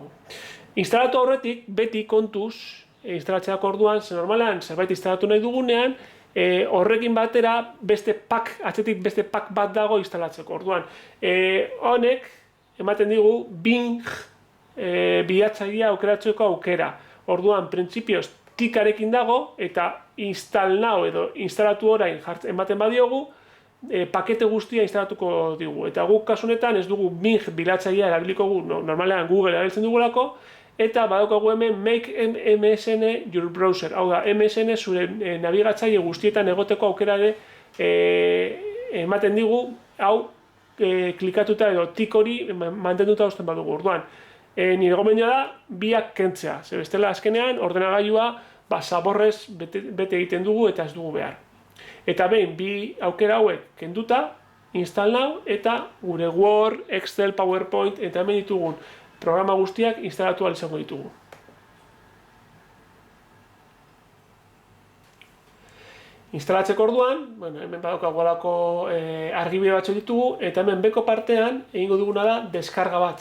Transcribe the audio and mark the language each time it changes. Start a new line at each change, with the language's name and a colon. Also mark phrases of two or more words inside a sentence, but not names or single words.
Basque: Instalatu horretik, beti kontuz, instalatzeak orduan, normalean zerbait instalatu nahi dugunean, horrekin batera atzetik beste pak bat dago instalatzeko. Orduan, honek ematen digu Bing bilatzailea aukeratzeko aukera. Orduan, printzipioz tikarekin dago eta
English: install now
Basque: edo instalatu orain ematen badiogu, pakete guztia instalatuko digu. Eta guk kasunetan ez dugu Bing bilatzailea erabiliko gu, normalean Google erabiltzen dugulako, eta badaukagu hemen
English: make MSN your browser.
Basque: Hau da, MSN zure nabigatzaile guztietan egoteko aukera ematen digu, hau klikatuta edo tik hori mantenduta uzten badugu. Orduan, nire gomendioa da, biak kentzea. Ze bestela azkenean, ordenagailua zaborrez bete egiten dugu eta ez dugu behar. Eta behin, bi aukera hauek kenduta,
English: install now,
Basque: eta gure Word, Excel, PowerPoint, eta hemen ditugun programa guztiak instalatu ahal izango ditugu. Instalatzeko orduan, hemen badaukagu halako argibide batzuk ditugu, eta hemen beko partean egingo duguna da deskarga bat.